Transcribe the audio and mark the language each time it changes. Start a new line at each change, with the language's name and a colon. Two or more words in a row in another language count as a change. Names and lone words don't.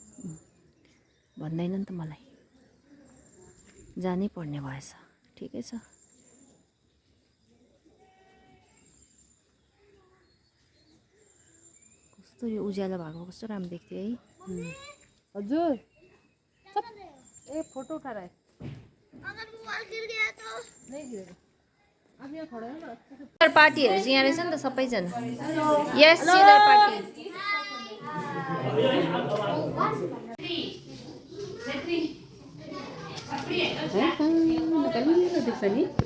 Nepali: भन्दैन नि त मलाई, जानै पर्ने भएछ। ठिकै छ। कस्तो यो उज्यालो भएको कस्तो राम्रो देख्थ्यो है।
Hindi: हजुर ए फोटो उठा रहा है। अगर मोबाइल गिर गया तो नहीं गिरेगा। आप यहाँ खड़े हो ना।
English: chiller partyहरू
Nepali: चाहिँ यहाँ रहेछ नि त सबैजना।
English: yes chiller party.
Nepali: देख्छ नि।